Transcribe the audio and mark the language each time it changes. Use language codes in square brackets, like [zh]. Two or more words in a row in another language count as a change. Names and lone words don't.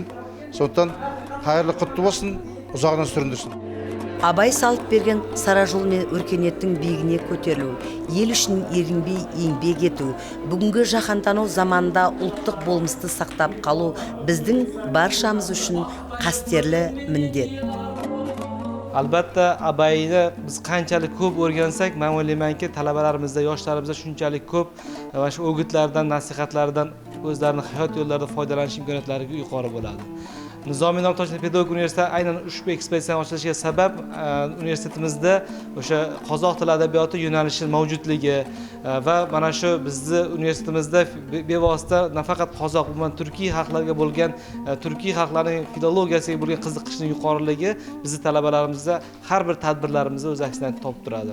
[kk] Сондықтан қайырлы құтты болсын, ұзағынан сүріндірсін. Абай салып берген сара жол мен өркениеттің биігіне көтерілу, ел үшін ерінбей еңбек ету, бүгінгі жаһандану заманында ұлттық болмысты сақтап қалу біздің баршамыз үшін қастерлі міндет. [uz] Albatta Abayni biz qanchalik ko'p o'rgansak, men o'ylaymanki, talabalarimizda, yoshlarimizda shunchalik ko'p va shu o'gitlardan, nasihatlardan o'zlarining hayot yo'llarida foydalanish imkoniyatlari yuqori bo'ladi. Nizomiy Nomtoshli pedagogik universiteti aynan ushbu ekspeditsiyani ochilishiga sabab universitetimizda o'sha qozoq tili adabiyoti yo'nalishi mavjudligi va mana shu bizni universitetimizda bevosita nafaqat qozoq, umuman turkiy xalqlarga bo'lgan turkiy xalqlarning filologiyasiga bo'lgan qiziqishning yuqoriligi bizni talabalarimizda har bir tadbirlarimizda o'z aksini topib turadi.